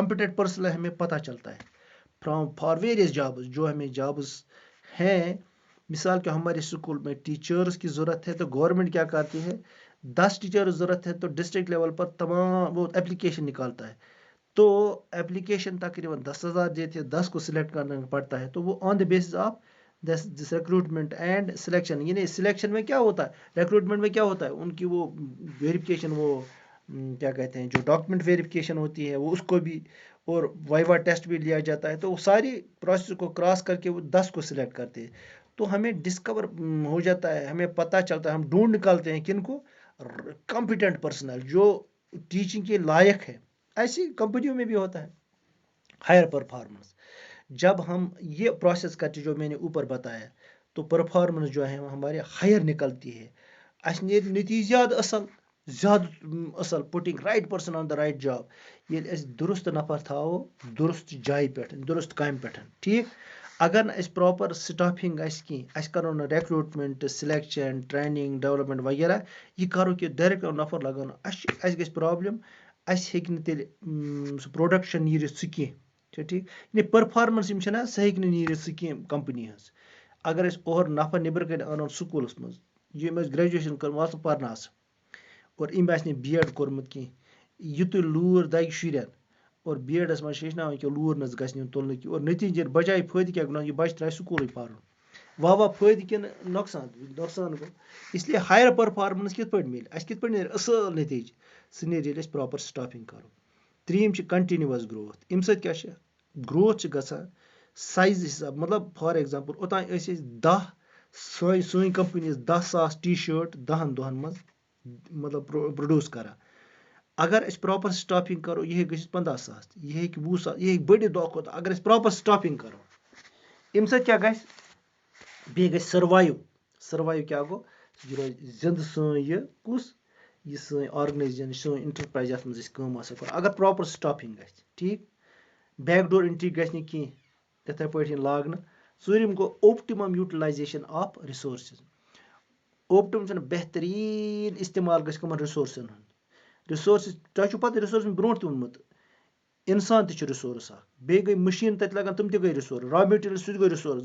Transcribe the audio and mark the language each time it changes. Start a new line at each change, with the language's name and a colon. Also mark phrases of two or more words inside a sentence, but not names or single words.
English: competent personnel
Urdu: ہمیں پتہ چلتا ہے
English: for various jobs,
Urdu: جو ہمیں جابس ہیں. مثال کہ ہمارے اسکول میں ٹیچرز کی ضرورت ہے تو گورنمنٹ کیا کرتی ہے، 10 ٹیچرز ضرورت ہے تو
English: district level
Urdu: پر تمام وہ اپلیکیشن نکالتا ہے. تو اپلیکیشن تقریباً 10,000 دیتے ہیں، 10 کو سلیکٹ کرنا پڑتا ہے. تو وہ
English: on the basis of this recruitment and selection.
Urdu: یعنی سلیکشن میں کیا ہوتا ہے، ریکروٹمنٹ میں کیا ہوتا ہے، ان کی وہ ویریفیکیشن، وہ کیا کہتے ہیں، جو
English: document verification
Urdu: ہوتی ہے وہ اس کو بھی، اور
English: viva test
Urdu: بھی لیا جاتا ہے. تو وہ ساری پروسیس کو کراس کر کے وہ 10 کو سلیکٹ کرتے ہیں. تو ہمیں ڈسکور ہو جاتا ہے، ہمیں پتہ چلتا ہے، ہم ڈھونڈ نکالتے ہیں کن کو،
English: competent personnel
Urdu: جو ٹیچنگ کے لائق ہے. ایسی کمپنیوں میں بھی ہوتا ہے.
English: higher performance,
Urdu: جب ہم یہ پروسیس کرتے جو میں نے اوپر بتایا تو پرفارمنس جو ہے ہمارے ہائر نکلتی ہے.
Kashmiri: اس نیرِ نتیجات زیادہ اصل،
English: putting right person on the right job.
Kashmiri: ییٚلہِ أسۍ درست نفر تھاوو درست جایہِ پٮ۪ٹھ، درست کامہِ پٮ۪ٹھ. ٹھیک. اگر نہٕ أسۍ
English: proper staffing
Kashmiri: آسہِ کینٛہہ، أسۍ کرو نہٕ ریکروٹمنٹ، سلیکشن، ٹریننگ، ڈیولپمنٹ وغیرہ، یہ کرو کہ ڈائریکٹ نفر لگاونہٕ، اَسہِ گژھِ پرابلم. اَسہِ ہیٚکہِ نہٕ تیٚلہِ سُہ پروڈکشن نیٖرِتھ سُہ کینٛہہ. چھا ٹھیک. یعنی پرفارمنس یِم چھِنہ سۄ ہیٚکہِ نہٕ نیٖرِتھ سُہ کینٛہہ کمپنی ہٕنٛز. اگر أسۍ اورٕ نفر نیٚبرٕ کَنۍ اَنون سکوٗلس منٛز، ییٚمۍ ٲسۍ گریجویشن کٔرمٕژ پرناوسہٕ، اور أمۍ آسہِ نہٕ بی ایڈ کوٚرمُت کینٛہہ، یُتُے لوٗر دگہِ شُرٮ۪ن، اور بی ایڈس منٛز چھِ ہیٚچھناوان کہِ لوٗر نہ حظ گژھِ نہٕ تُلنہٕ کینٛہہ، اور نتیجہٕ بجاے فٲیدٕ کیٛاہ گوٚو، یہِ بچہِ ترٛایہِ سکوٗلٕے پَرُن. واہ فٲیدٕ کِنہٕ نۄقصان؟ نۄقصان گوٚو.
Urdu: اس لیے
English: higher performance
Kashmiri: کِتھ پٲٹھۍ مِلہِ اَسہِ، کِتھ پٲٹھۍ نیرِ اصٕل نتیجہٕ؟ سُہ نیرِ ییٚلہِ أسۍ
English: proper staffing
Kashmiri: کرو. ترٛیٚیِم چھِ
English: continuous growth.
Kashmiri: اَمہِ سۭتۍ کیٛاہ چھِ گروتھ چھِ گژھان سایز حِساب. مطلب
English: for example
Kashmiri: اوٚتانۍ ٲسۍ أسۍ 10 سٲنۍ کمپنی ٲس 10,000 ٹی شٲٹ 10 دۄہن منٛز مطلب پروڈیوس کران. اگر أسۍ
English: proper staffing
Kashmiri: کرو یہِ ہیٚکہِ گٔژھِتھ 15,000، یہِ ہیٚکہِ 20,000، یہِ ہیٚکہِ بٔڑِتھ دۄہ کھۄتہٕ اگر أسۍ
English: proper staffing
Kashmiri: کرو. اَمہِ سۭتۍ کیٛاہ گژھِ، بیٚیہِ گژھِ سٔروایِو کیٛاہ گوٚو، یہِ روزِ زِندٕ سٲنۍ یہِ سٲنۍ آرگنایزیشن، سٲنۍ انٹرپرایز یَتھ منٛز أسۍ کٲم آسو کران، اگر
English: proper staffing
Kashmiri: گژھِ. ٹھیک.
English: back door entry
Kashmiri: گژھِ نہٕ کینٛہہ تِتھے پٲٹھۍ یِن لاگنہٕ. ژوٗرِم گوٚو
English: optimum utilization of resources.
Kashmiri: اوپٹِمم چھُنہٕ بہتریٖن استعمال گژھِ کٕمن رِسورسن ہُنٛد. رِسورسز تۄہہِ چھُو پتہ، رِسورس برونٛٹھ تہِ ووٚنمُت، اِنسان تہِ چھُ رِسورس اکھ، بیٚیہِ گٔے مٔشیٖن تَتہِ لگان تِم تہِ گٔے رِسورس،
English: raw material
Kashmiri: سُہ تہِ گوٚو رِسورس.